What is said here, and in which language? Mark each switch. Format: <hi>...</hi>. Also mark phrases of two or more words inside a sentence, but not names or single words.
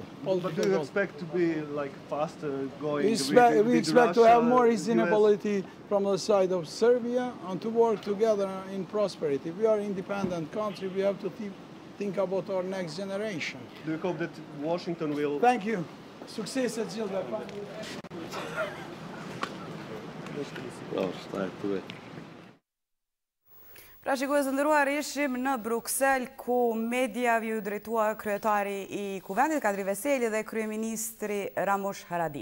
<en>But do you expect to be like faster going? We expect to have more reasonability from the side of Serbia and to work together in prosperity. We are an independent country. We have to think about our next generation. Do you hope that Washington will... Thank you. Success at Zilda.</en> <sq>Pra shikues të nderuar, ishim në Bruksel ku mediave u drejtua kryetari i Kuvendit Kadri Veseli dhe kryeministri Ramush Haradinaj.</sq>